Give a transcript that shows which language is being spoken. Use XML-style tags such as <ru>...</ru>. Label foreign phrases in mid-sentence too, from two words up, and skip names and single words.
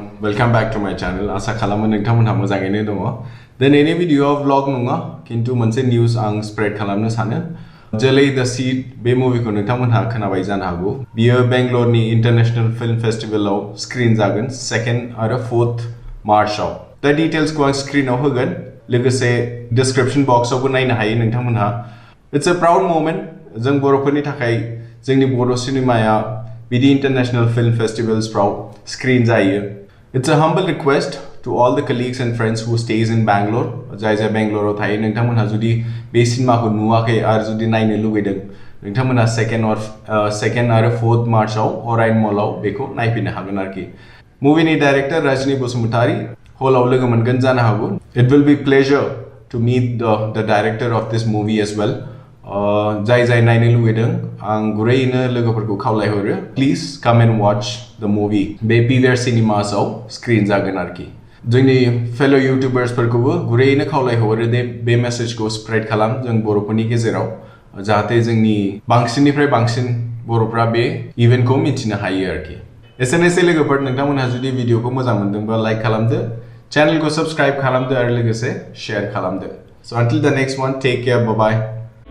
<en>Welcome back to my channel.</en> <brx>आशा खालामो नोंथांमोनहा मोजाङैनो दङ। दिनैनि भिडिअ'आ vlog नङा किन्तु मोनसे निउज आं स्प्रेड खालामनो सानो। जेलै द सीड बे मुभिखौ नोंथांमोनहा खोनाबाय जानो हागौ। बियो बेंगलरनि</brx> <en>international film festival</en> <brx>स्क्रिन जागोन 2nd आरो 4th मार्चआव। दा डिटेल्सखौ आं स्क्रिनाव होगोन लोगोसे</brx> <en>description box</en> <brx>नायनो हायो नोंथांमोनहा।</brx> <en>it's a proud moment</en> <brx>जों बर'फोरनि थाखाय जोंनि बर' सिनेमाया बिदि</brx> <en>international film festivals</en> <brx>स्क्रीन जायो।</brx> <en>It's a humble request to all the colleagues and friends who stays in Bangalore.</en> <brx>जाय बेंगलराव थायो नोंथांमोनहा जुदि बे सिनेमाखौ नुवाखै आरो जुदि नायनो लुगैदों नोंथांमोनहा 2nd आरो 4th मार्चआव अरायन मलाव बेखौ नायफैनो हागोन आरोखि। मुभिनि डाइरेक्टर रजनी बसुमतारी हलाव लोगो मोनगोन जानो हागौ।</brx> <en>It will be pleasure to meet the director of this movie as well.</en> <brx>जाय नायनो लुगैदों आं गुरैनो लोगोफोरखौ खावलायहरो</brx> <en>please come and watch the movie</en> <brx>बे पिभिआर सिनेमासआव स्क्रिन जागोन आरोखि। जोंनि</brx> <en>fellow YouTubers</en> <brx>गुरैनो खावलायहरो दे बे मेसेजखौ स्प्रेड खालाम जों बर'फोरनि गेजेराव जाहाथे जोंनि बांसिननिफ्राय बांसिन बर'फ्रा बे इभेन्टखौ मिथिनो हायो आरोखि। एसेनोसै लोगोफोर नोंथांमोनहा जुदि भिडिअखौ मोजां मोनदोंबा लाइक खालामदो, चेनेलखौ सब्सक्राइब खालामदो आरो लोगोसे शेयार खालामदो।</brx> <en>So until the next one, take care, bye bye.</en>